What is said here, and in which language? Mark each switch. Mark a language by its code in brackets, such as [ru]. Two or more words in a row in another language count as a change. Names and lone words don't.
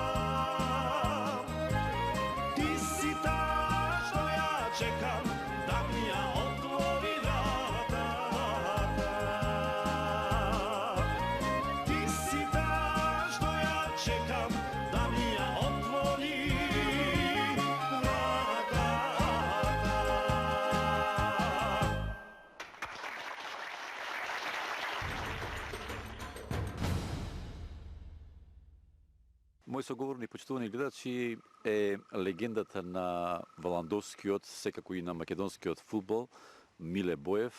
[sr] Ti si ta što ja čekam, da mi ja otvori vrata. Ti si ta što ja čekam, da mi ja otvori vrata. [mk] Мои соговорни почитувани гледачи е легендата на валандовскиот, секако и на македонскиот фудбал, Миле Боев.